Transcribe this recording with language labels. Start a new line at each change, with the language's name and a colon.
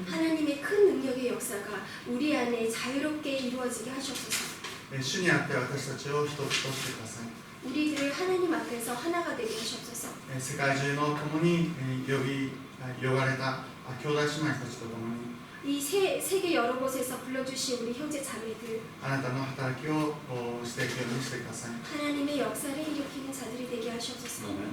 Korean: 하나님의 큰 능력의 역사가 우리 안에 자유롭게 이루어지게 하시옵소서.
Japanese: 主にあって私たちを一つとしてください
Korean: 우리들을 하나님 앞에서 하나가 되게 하시옵소서.
Japanese: 世界中の共に呼ばれた兄弟姉妹たちと共に
Korean: 이 세계 여러 곳에서 불러주신 우리 형제 자매들
Japanese: あなたの働きをしていくようにしてください
Korean: 하나님의 역사를 일으키는 자들이 되게 하시옵소서.